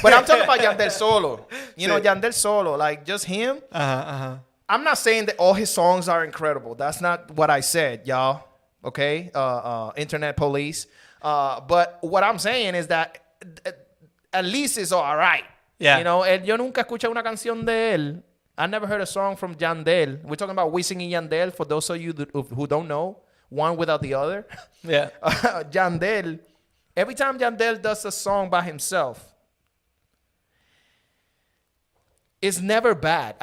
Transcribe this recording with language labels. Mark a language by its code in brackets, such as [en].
[en] But I'm talking about Yandel solo. You know, Yandel solo, like just him. I'm not saying that all his songs are incredible. That's not what I said, y'all. Okay, internet police. But what I'm saying is that at least it's all right. Yeah. You know, [es] yo nunca escuché una canción de él. [en] I never heard a song from Yandel. We're talking about Wisin y Yandel. For those of you who don't know, one without the other. Yeah. Yandel, every time Yandel does a song by himself, it's never bad.